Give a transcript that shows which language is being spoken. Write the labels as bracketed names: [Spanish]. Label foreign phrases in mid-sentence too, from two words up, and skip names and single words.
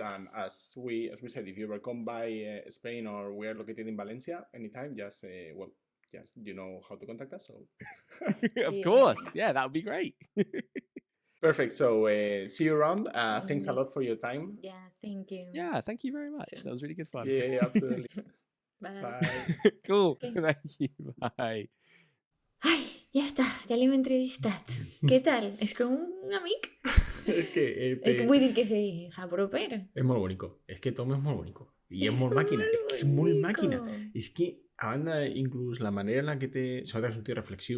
[English] And as we said, if you ever come by Spain or we are located in Valencia anytime, just you know how to contact us. So Of Yeah. course. Yeah, that would be great. perfect. So see you around. Thanks a lot for your time. Yeah, thank you. Yeah, thank you very much. So- That was really good fun. Yeah, absolutely. Bye. Bye. Cool. Okay. Thank you. Bye. [Catalan] Ai, ja està, ja l'hem entrevistat. Què tal? És com un amic. Es que Vull dir que se fa proper. es molt bonico. Es que Tom és molt bonico. I és molt màquina. És molt màquina. És que, a banda, inclús la manera en la que té... Sobretot és un tio reflexiu.